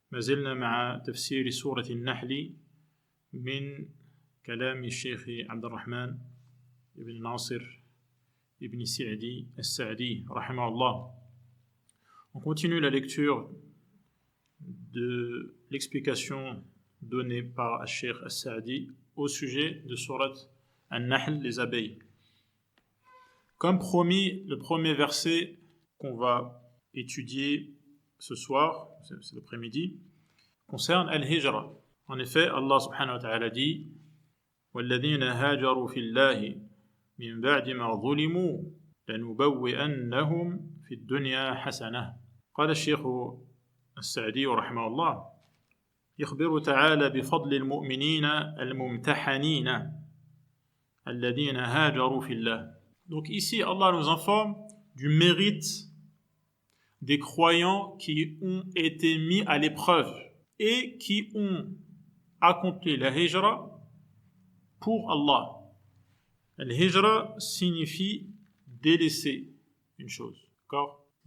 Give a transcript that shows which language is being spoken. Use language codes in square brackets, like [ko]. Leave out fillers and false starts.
[ar] ما زلنا مع تفسير سورة النحل من كلام الشيخ عبد الرحمن ibn Nasir ibn Sa'di al-Sa'di رحمه الله. [fr] On continue la lecture de l'explication donnée par Cheikh al-Sa'di au sujet de Surat An-Nahl, les abeilles. Comme promis, le premier verset qu'on va étudier ce soir, c'est l'après-midi, concerne Al-Hijra. En effet, Allah subhanahu wa ta'ala dit [ar] وَالَّذِينَ هَاجَرُوا فِي اللَّهِ مِنْ بَعْدِ مَا ظُلِمُوا لَنُبَوِّئَنَّهُمْ فِي الدُّنْيَا حَسَنَةً. قال الشيخ السعدي رحمه الله يخبر تعالى بفضل المؤمنين الممتحنين الذين هاجروا في الله. [fr] Donc ici, Allah nous informe du mérite des croyants qui ont été mis à l'épreuve et qui ont accompli la hijra pour Allah. La hijra signifie délaisser une chose. D'accord ?